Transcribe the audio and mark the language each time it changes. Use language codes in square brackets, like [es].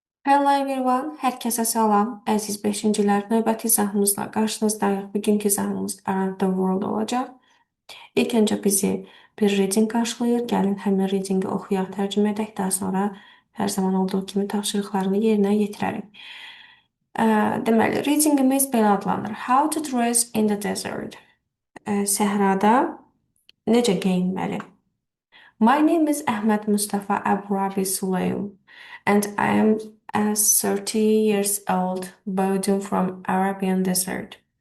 [en] Hello everyone, [az] hər kəsə salam. Əziz beşincilər, növbəti izahımızla qarşınızdayıq. Bugünkü izahımız Around the World olacaq. İlk öncə bizi bir reading qarşılayır. Gəlin həmin readingi oxuyaq, tərcümə edək. Daha sonra hər zaman olduğu kimi tapşırıqlarını yerinə yetirərik. Ə, Deməli, readingimiz belə adlanır. [en] How to dress in the desert. [az] Səhrada necə geyinməli? [en] My name is Ahmed Mustafa Aburabi Sulaim, and I am 30 years old, boarding from Arabian Desert.